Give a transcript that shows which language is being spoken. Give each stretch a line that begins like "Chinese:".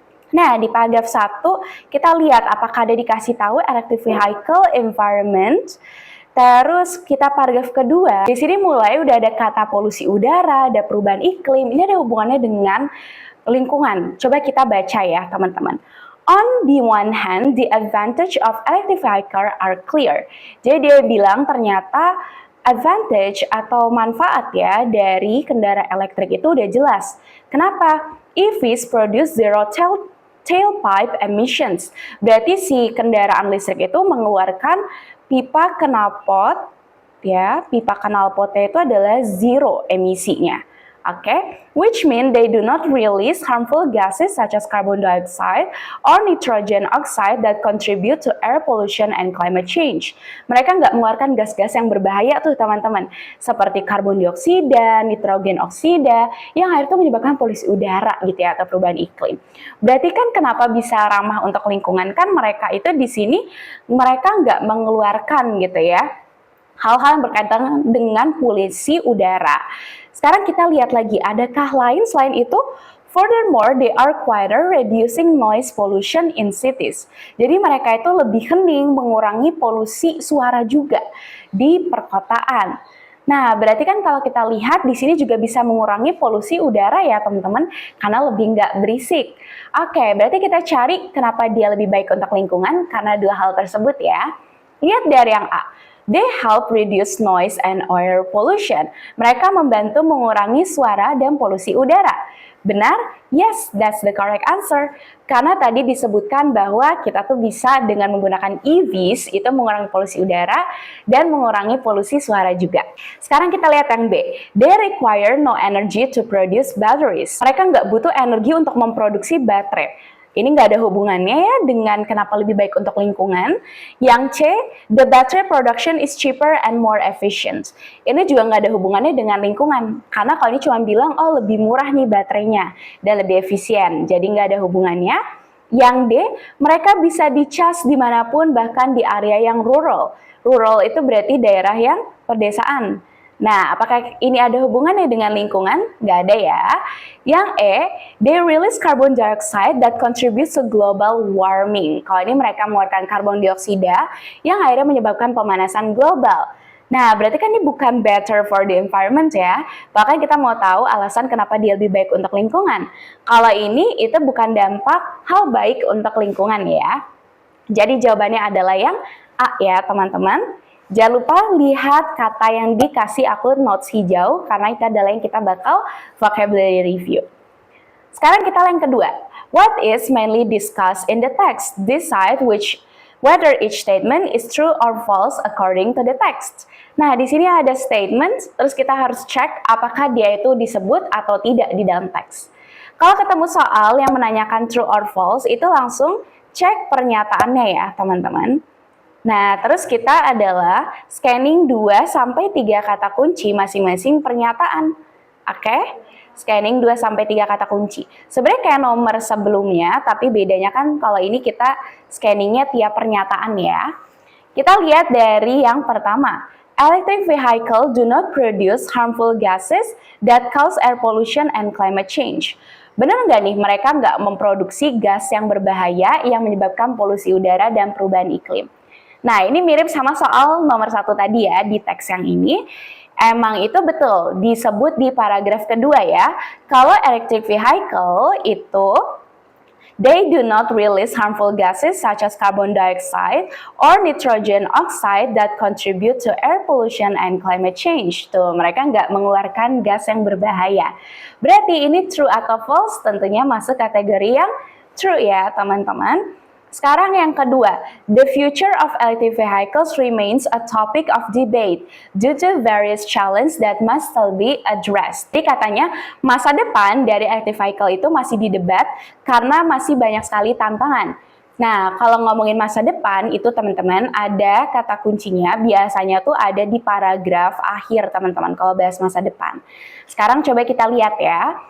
Indonesian: Nah, di paragraf 1, kita lihat apakah ada dikasih tahu electric vehicle environment. Terus kita paragraf kedua, di sini mulai udah ada kata polusi udara, ada perubahan iklim, ini ada hubungannya dengan lingkungan. Coba kita baca ya teman-teman.
English: On the one hand, the advantage of electric vehicle are clear.
Indonesian: Jadi dia bilang ternyata advantage atau manfaat ya dari kendaraan elektrik itu udah jelas. Kenapa?
English: EVs produce zero tailpipe emissions.
Indonesian: Berarti si kendaraan listrik itu mengeluarkan pipa knalpot, ya, pipa knalpotnya itu adalah zero emisinya.
English: Oke, which mean they do not release harmful gases such as carbon dioxide or nitrogen oxide that contribute to air pollution and climate change.
Indonesian: Mereka nggak mengeluarkan gas-gas yang berbahaya tuh teman-teman, seperti karbon dioksida, nitrogen oksida, yang akhirnya menyebabkan polusi udara gitu ya, atau perubahan iklim. Berarti kan kenapa bisa ramah untuk lingkungan, kan mereka itu di sini mereka nggak mengeluarkan gitu ya hal-hal yang berkaitan dengan polusi udara. Sekarang kita lihat lagi, adakah lain selain itu?
English: Furthermore, they are quieter, reducing noise pollution in cities.
Indonesian: Jadi mereka itu lebih hening, mengurangi polusi suara juga di perkotaan. Nah, berarti kan kalau kita lihat di sini juga bisa mengurangi polusi udara ya teman-teman, karena lebih nggak berisik. Oke, berarti kita cari kenapa dia lebih baik untuk lingkungan, karena dua hal tersebut ya. Lihat dari yang A.
English: They help reduce noise and air pollution.
Indonesian: Mereka membantu mengurangi suara dan polusi udara. Benar?
English: Yes, that's the correct answer.
Indonesian: Karena tadi disebutkan bahwa kita tuh bisa dengan menggunakan EVs itu mengurangi polusi udara dan mengurangi polusi suara juga. Sekarang kita lihat yang B.
English: They require no energy to produce batteries.
Indonesian: Mereka nggak butuh energi untuk memproduksi baterai. Ini nggak ada hubungannya ya dengan kenapa lebih baik untuk lingkungan. Yang C,
English: the battery production is cheaper and more efficient.
Indonesian: Ini juga nggak ada hubungannya dengan lingkungan. Karena kalau ini cuma bilang, oh lebih murah nih baterainya dan lebih efisien. Jadi nggak ada hubungannya. Yang D, mereka bisa dicas dimanapun bahkan di area yang rural. Rural itu berarti daerah yang pedesaan. Nah, apakah ini ada hubungannya dengan lingkungan? Nggak ada ya. Yang E,
English: they release carbon dioxide that contributes to global warming.
Indonesian: Kalau ini mereka mengeluarkan karbon dioksida yang akhirnya menyebabkan pemanasan global. Nah, berarti kan ini bukan
English: better for the environment
Indonesian: ya. Bahkan kita mau tahu alasan kenapa dia lebih baik untuk lingkungan. Kalau ini, itu bukan dampak hal baik untuk lingkungan ya. Jadi jawabannya adalah yang A ya teman-teman. Jangan lupa lihat kata yang dikasih aku notes hijau karena itu adalah yang kita bakal vocabulary review. Sekarang kita yang kedua.
English: What is mainly discussed in the text? Decide whether each statement is true or false according to the text.
Indonesian: Nah, di sini ada statement, terus kita harus cek apakah dia itu disebut atau tidak di dalam teks. Kalau ketemu soal yang menanyakan
English: true or false,
Indonesian: itu langsung cek pernyataannya ya, teman-teman. Nah, terus kita adalah scanning 2-3 kata kunci masing-masing pernyataan. Oke? Scanning 2-3 kata kunci. Sebenarnya kayak nomor sebelumnya, tapi bedanya kan kalau ini kita scanningnya tiap pernyataan ya. Kita lihat dari yang pertama.
English: Electric vehicle do not produce harmful gases that cause air pollution and climate change.
Indonesian: Benar nggak nih mereka nggak memproduksi gas yang berbahaya yang menyebabkan polusi udara dan perubahan iklim? Nah, ini mirip sama soal nomor 1 tadi ya, di teks yang ini. Emang itu betul, disebut di paragraf kedua ya. Kalau electric vehicle itu,
English: they do not release harmful gases such as carbon dioxide or nitrogen oxide that contribute to air pollution and climate change.
Indonesian: Tuh, mereka nggak mengeluarkan gas yang berbahaya. Berarti ini true atau false? Tentunya masuk kategori yang true ya, teman-teman. Sekarang yang kedua,
English: the future of electric vehicles remains a topic of debate due to various challenges that must still be addressed.
Indonesian: Jadi katanya masa depan dari electric vehicle itu masih didebat karena masih banyak sekali tantangan. Nah, kalau ngomongin masa depan itu teman-teman ada kata kuncinya biasanya tuh ada di paragraf akhir teman-teman kalau bahas masa depan. Sekarang coba kita lihat ya.